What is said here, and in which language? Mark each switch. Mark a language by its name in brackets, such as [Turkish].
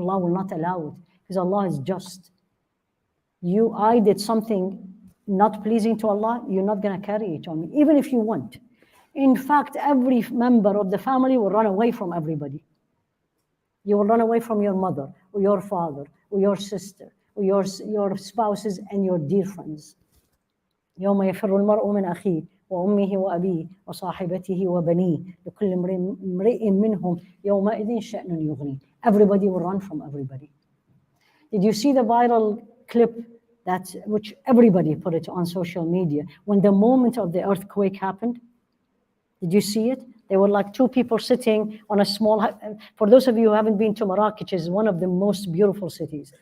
[English] Allah will not allow it, because Allah is just. I did something not pleasing to Allah, you're not going to carry it on me, even if you want. In fact, every member of the family will run away from everybody. You will run away from your mother, or your father, or your sister, or your spouses and your dear friends. [Arabic] يوم يفر المرء من أخيه وأمه وأبيه وصاحبته وبنيه لكل امرئ منهم يومئذ شأن يغنيه. [English] Everybody will run from everybody. Did you see the viral clip which everybody put it on social media when the moment of the earthquake happened? Did you see it? There were like two people sitting on a small, for those of you who haven't been to Marrakech, is one of the most beautiful cities.